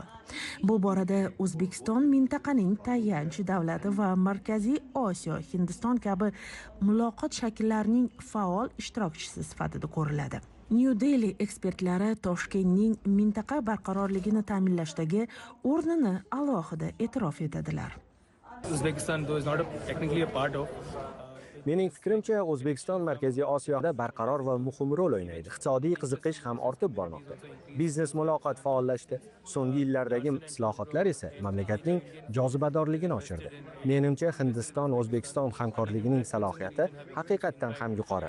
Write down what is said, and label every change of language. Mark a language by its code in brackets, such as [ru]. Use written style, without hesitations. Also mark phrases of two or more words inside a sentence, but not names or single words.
[uz] Bu borada O'zbekiston mintaqaning tayanch davlati va Markaziy Osiyo, Hindiston kabi muloqot shakllarining faol ishtirokchisi sifatida ko'riladi. New Delhi ekspertlari Toshkentning mintaqa barqarorligini ta'minlashdagi o'rnini alohida e'tirof etadilar. [en] Uzbekistan though is not technically a part of [uz] Mening fikrimcha, O'zbekiston Markaziy Osiyoda barqaror va muhim rol o'ynaydi. Iqtisodiy qiziqish ham ortib bormoqda. Biznes muloqot faollashdi. So'nggi yillardagi islohotlar esa mamlakatning jozibadorligini oshirdi. Menimcha, Hindiston O'zbekiston hamkorligining salohiyati haqiqatdan ham yuqori.